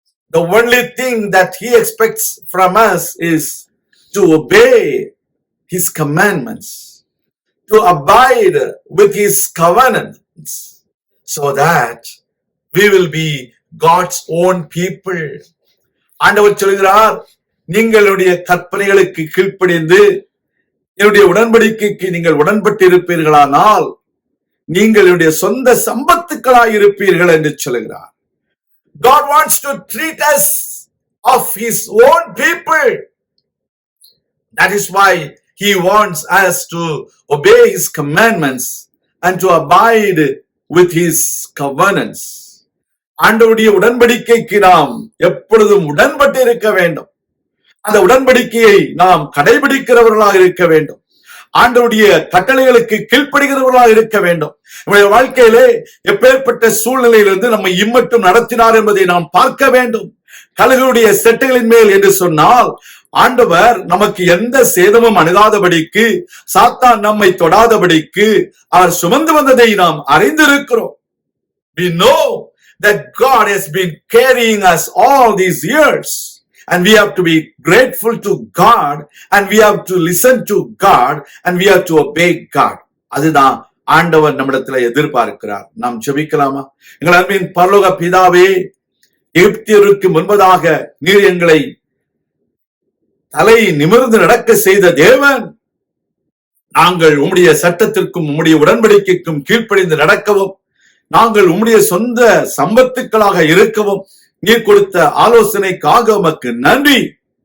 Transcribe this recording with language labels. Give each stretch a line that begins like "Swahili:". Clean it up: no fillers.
English: The only thing that he expects from us is to obey his commandments, to abide with his covenants, so that we will be God's own people.
Tamil: ஆண்டவர் சொல்கிறார், நீங்களுடைய கற்பனைகளுக்கு கீழ்ப்படிந்து என்னுடைய உடன்படிக்கைக்கு நீங்கள் உடன்பட்டிருப்பீர்களானால் நீங்களுடைய சொந்த சம்பத்துக்களாய் இருப்பீர்கள் என்று சொல்கிறார்.
English: God wants to treat us of his own people. That is why he wants us to obey his commandments and to abide with his covenants.
Tamil: ஆண்டவருடைய உடன்படிக்கைக்கு நாம் எப்பொழுதும் உடன்பட்டு இருக்க வேண்டும். அந்த உடன்படிக்கையை நாம் கடைபிடிக்கிறவர்களாக இருக்க வேண்டும். ஆண்டவருடைய கட்டளைகளுக்கு கீழ்ப்படுகிறவர்களாக இருக்க வேண்டும். நம்முடைய வாழ்க்கையிலே எப்பேற்பட்ட சூழ்நிலையிலிருந்து நம்மை இம்மட்டும் நடத்தினார் என்பதை நாம் பார்க்க வேண்டும். கழுகுடைய செட்டைகளின் மேல் என்று சொன்னால் ஆண்டவர் நமக்கு எந்த சேதமும் அணுகாதபடிக்கு, சாத்தான் நம்மை தொடாதபடிக்கு அவர் சுமந்து வந்ததை நாம் அறிந்திருக்கிறோம்.
English: We know that God has been carrying us all these years. And we have to be grateful to God, and we have to listen to God, and we have to obey God.
Tamil: அதுதான் ஆண்டவர் நம்மிடத்துல எதிர்பார்க்கிறார். நாம் ஜெபிக்கலாமா? எங்கள் அன்பின் பரலோக பிதாவே, எகிப்தியருக்கு முன்பதாக நீர் எங்களை தலை நிமிர்ந்து நடக்க செய்த தேவன், நாங்கள் உம்முடைய சட்டத்திற்கும் உம்முடைய உடன்படிக்கைக்கும் கீழ்ப்படிந்து நடக்கவும், நாங்கள் உம்முடைய சொந்த சம்பத்துக்களாக இருக்கவும் நீர் கொடுத்த ஆலோசனைக்காக உமக்கு நன்றி.